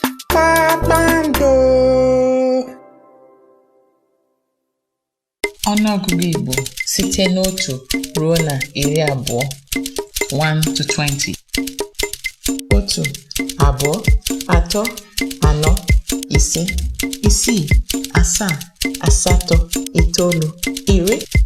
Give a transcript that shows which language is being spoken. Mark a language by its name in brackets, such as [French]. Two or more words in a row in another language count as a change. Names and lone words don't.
[Igbo] Kpakpando. Ọnụọgụgụ Igbo site n'otu ruo na iri abụọ. [English] One to twenty. [Igbo] Otu, abụọ, atọ, anọ, ise, isii, asaa, asatọ, itoolu, iri.